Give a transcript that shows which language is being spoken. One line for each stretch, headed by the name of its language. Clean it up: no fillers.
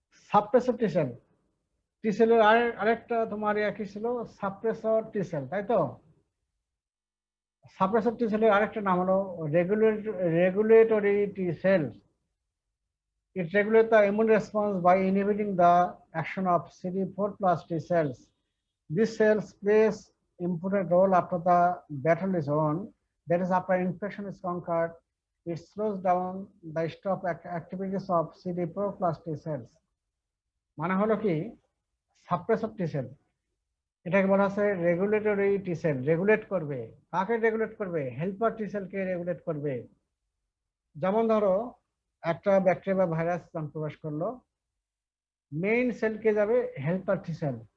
Bangla: Suppressor টি sell, টি সেলের আরেকটা তোমার কি ছিল, সাপ্রেসর টি সেল, তাই তো? সাপ্রেসর টি সেলের আরেকটা নাম হলো regulatory T sell.
English: It regulates the immune response by inhibiting the action of CD4+ T cells. These cells plays important role after the battle is won. That is, after infection is conquered, it slows down the stop activities of CD4+ T cells.
Bangla: মানে হলো কি, suppressor টি sell, এটাকে বলা হচ্ছে regulatory টি sell. Regulate করবে, কাকে regulate করবে, helper টি সেলকে regulate করবে। যেমন ধরো একটা ব্যাকটেরিয়া বা ভাইরাস প্রবেশ করলো, মেইন সেলকে যাবে হেল্পার টি সেল।